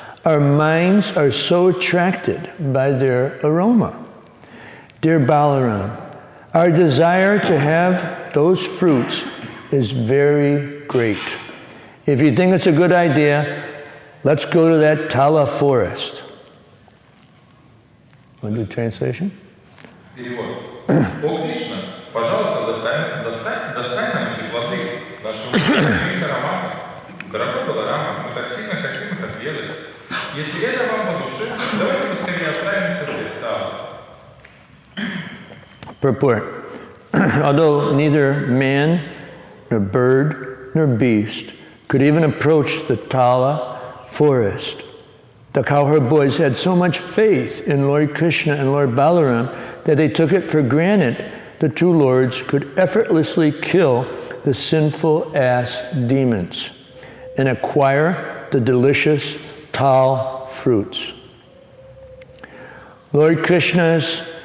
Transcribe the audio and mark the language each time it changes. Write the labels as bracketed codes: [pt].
[en] Our minds are so attracted by their aroma. Dear Balaram, our desire to have those fruits is very great. If you think it's a good idea, let's go to that Tala forest. Want the translation? [ru] Перевод. О Кришна, пожалуйста, достань нам эти плоды, наши умные ароматы. Дорогой Баларама, мы так сильно хотим их отведать. Если это вам по душе, давайте поскорее отправимся в лес. [en] Purport. Although neither man, nor bird, nor beast could even approach the Tala forest, the cowherd boys had so much faith in Lord Krishna and Lord Balaram that they took it for granted the two lords could effortlessly kill the sinful ass demons and acquire the delicious tal fruits. Lord Krishna's